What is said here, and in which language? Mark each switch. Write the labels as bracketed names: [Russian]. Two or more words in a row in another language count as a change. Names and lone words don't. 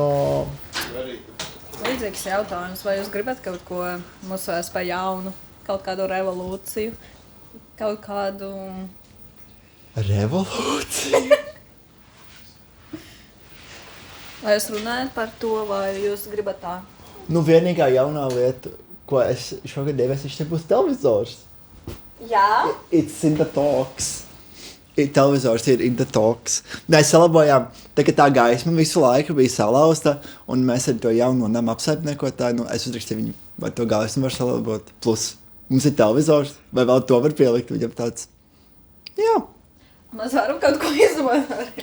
[Latvian] Līdzīgs jautājums, vai jūs gribat kaut ko mūsu SP jaunu, kaut kādu revolūciju, kaut kādu... Revolūcija? Vai jūs runājat par to, vai jūs gribat tā? Nu, vienīgā jaunā lieta, ko es šogad ieviesīšu, būs televizors. Jā? [English] It's in the talks. [Latvian] Televizors ir [English] in the talks. [Latvian] Mēs salabojām, tā gaisma visu laiku bija salauzta, un mēs ar to jauno namu apsaimniekotāju, es uzrakstīju viņu, vai to gaismu var salabot. Plus, mums ir televizors, vai vēl to var pielikt viņam tāds. Jā. Mēs varam kaut ko izdomāt.